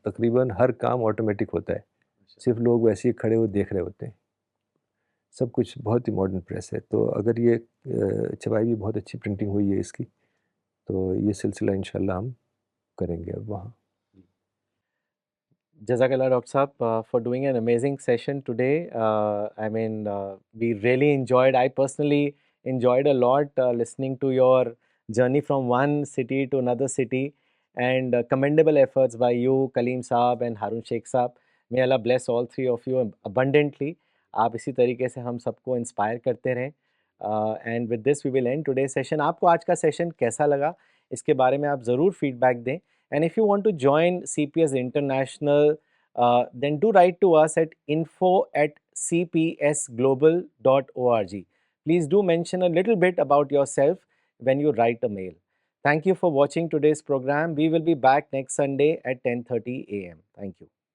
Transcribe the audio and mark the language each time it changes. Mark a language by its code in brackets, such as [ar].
[ur] تقریباً ہر کام آٹومیٹک ہوتا ہے، صرف لوگ ویسے ہی کھڑے ہوئے دیکھ رہے ہوتے ہیں. سب کچھ بہت ہی ماڈرن پریس ہے. تو اگر یہ چھپائی بھی بہت اچھی پرنٹنگ ہوئی ہے اس کی، تو یہ سلسلہ انشاءاللہ ہم کریں گے اب وہاں. [en] Jazakallah, Dr. Saab, for doing an amazing session today. I mean, we really enjoyed, I personally enjoyed a lot listening to your journey from one city to another city, and commendable efforts by you, Kaleem Saab and Harun Sheikh Saab. May Allah bless all three of you abundantly. [ur] آپ اسی طریقے سے ہم سب کو inspire کرتے رہیں. [en] And with this we will end today session. [ur] آپ کو آج کا سیشن کیسا لگا، اس کے بارے میں آپ ضرور فیڈ بیک دیں. [en] And if you want to join CPS International, then do write to us at info@cpsglobal.org. Please do mention a little bit about yourself when you write a mail. Thank you for watching today's program. We will be back next Sunday at 10:30 a.m. Thank you.